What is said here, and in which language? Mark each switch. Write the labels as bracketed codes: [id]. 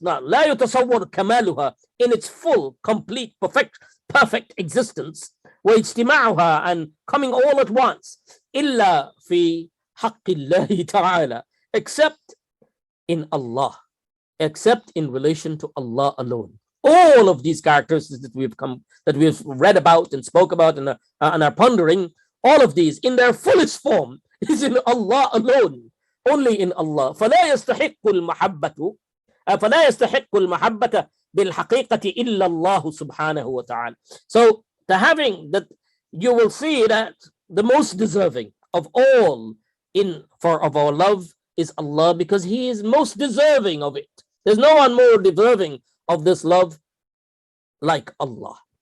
[ar] لا يتصور كمالها, [en] in its full, complete, perfect existence, واجتماعها, and coming all at once, [ar] إلا في حق الله تعالى, [en] except in Allah, except in relation to Allah alone. All of these characteristics that we've read about and spoke about and are pondering, all of these in their fullest form is in Allah alone, only in Allah. [ar] فلا يستحق المحبة فلا يستحق المحبة بالحقيقة إلا الله سبحانه وتعالى. [en] So the having that, you will see that the most deserving of all of our love is Allah, because He is most deserving of it. There's no one more deserving of this love like Allah.